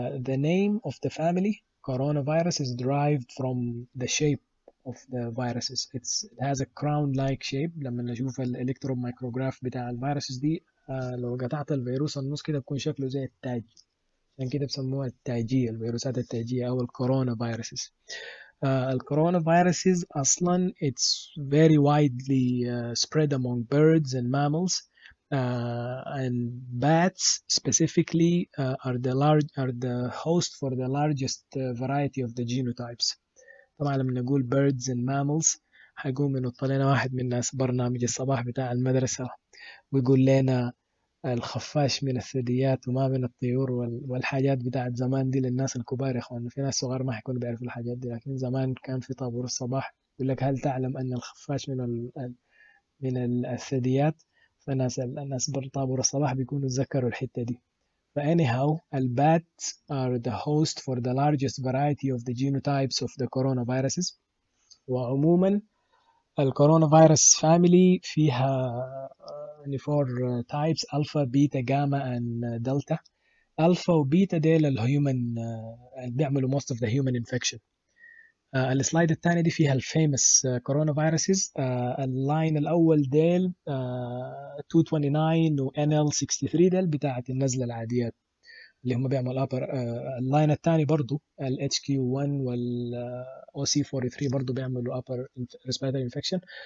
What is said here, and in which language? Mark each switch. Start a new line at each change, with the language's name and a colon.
English: The name of the family coronavirus is derived from the shape of the viruses. It has a crown-like shape.
Arabic: لما نشوف الالكترون مايكروغراف بتاع الفيروسز دي لو قطعت الفيروس النص كده بيكون شكله زي التاج، عشان كده بسموها التاجية، الفيروسات التاجية أو الكورونا فيروسز. الكورونا فيروسز أصلا
English: it's very widely spread among birds and mammals. And bats specifically are the host for the largest variety of the genotypes.
Arabic: طبعا لما نقول
English: birds and mammals
Arabic: حيقوم ينط لنا واحد من الناس برنامج الصباح بتاع المدرسة ويقول لنا الخفاش من الثدييات وما من الطيور والحاجات بتاعت زمان دي للناس الكبار يا اخوان. في ناس صغار ما حيكونوا بيعرفوا الحاجات دي، لكن زمان كان في طابور الصباح يقول لك هل تعلم ان الخفاش من الثدييات؟ الناس طابور الصباح بيكونوا تذكروا الحتة دي.
English: فanyhow البats are the host for the largest variety of the genotypes of the coronaviruses.
Arabic: وعموما الكورونا فيروس فاميلي فيها 4
English: types: alpha beta gamma and delta. alpha
Arabic: وبيتا ديل الهيومن اللي بيعملوا
English: most of the human infection.
Arabic: السلايد الثاني دي فيها الفيمس كورونا فيروسز. اللاين الاول ديل 229 و NL63 ديل بتاعت النزله العاديات اللي هم بيعملوا upper. اللاين الثاني برضو ال HQ1 وال OC43 برضو بيعملوا
English: upper respiratory infection.